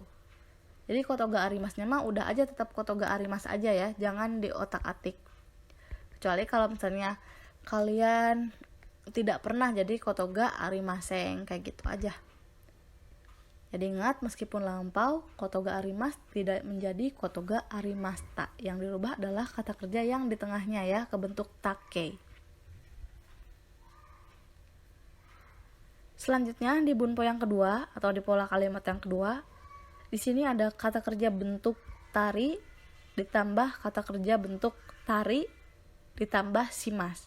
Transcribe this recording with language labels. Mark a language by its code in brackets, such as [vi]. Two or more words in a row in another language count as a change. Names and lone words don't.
[id] Jadi [ja] ことがありますnya [id] mah udah aja tetap [ja] ことがあります [id] aja ya, jangan diotak-atik. Kecuali kalau misalnya kalian tidak pernah jadi [ja] ことがありません, [id] kayak gitu aja. Jadi ingat, meskipun lampau, [ja] ことがあります [id] tidak menjadi [ja] ことがありました. [id] Yang dirubah adalah kata kerja yang di tengahnya ya, ke bentuk take. Selanjutnya di bunpo yang kedua atau di pola kalimat yang kedua, di sini ada kata kerja bentuk tari ditambah kata kerja bentuk tari ditambah shimasu.